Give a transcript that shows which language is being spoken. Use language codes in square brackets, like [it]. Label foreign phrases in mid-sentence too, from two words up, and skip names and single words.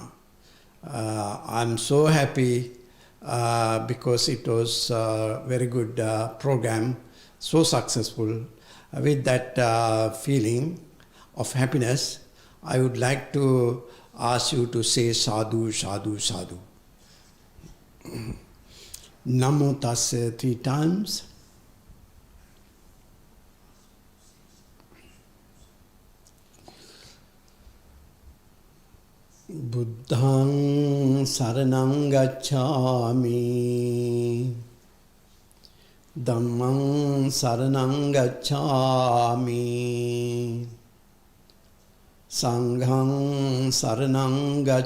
[en] I'm so happy because it was a very good program, so successful. With that feeling of happiness, I would like to ask you to say [pi] sadhu, sadhu, sadhu. Namo tassa [en] 3 times. [pi] Buddhaṃ saraṇaṃ gacchāmi, Dhammaṃ saraṇaṃ gacchāmi, Sangham saraṇaṃ